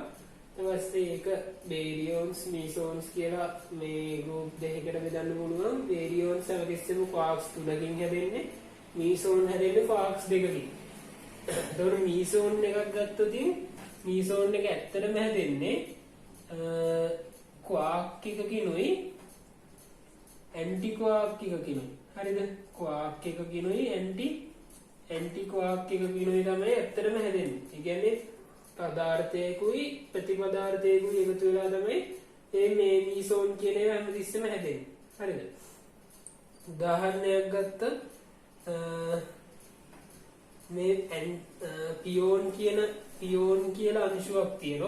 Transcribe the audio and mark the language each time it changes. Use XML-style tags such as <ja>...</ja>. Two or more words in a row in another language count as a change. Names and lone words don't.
<si>ඊට පස්සේ ඒක</si> <en>baryons, mesons</en> <si>කියලා මේ group දෙකකට බෙදන්න පුළුවන්. baryons හැමතිස්සෙම quarks 3කින් හැදෙන්නේ. meson හැදෙන්නේ quarks 2කින්. එතකොට meson එකක් ගත්තොත් meson එක ඇත්තටම හැදෙන්නේ quark එකකිනුයි</si> <en>anti quark</en> <si>එකකිනුයි. හරිද? quark එකකිනුයි</si> <en>anti quark</en> <si>එකකිනුයි තමයි ඇත්තටම හැදෙන්නේ. ඒ කියන්නේ පදාර්ථයකුයි ප්‍රතිපදාර්ථයකුයි එකතු වෙලා තමයි මේ meson කියන ඒවා හැමතිස්සෙම හැදෙන්නේ. හරිද? උදාහරණයක් ගත්තොත් මේ පියෝන් කියලා අංශුවක් තියෙනවා.</si>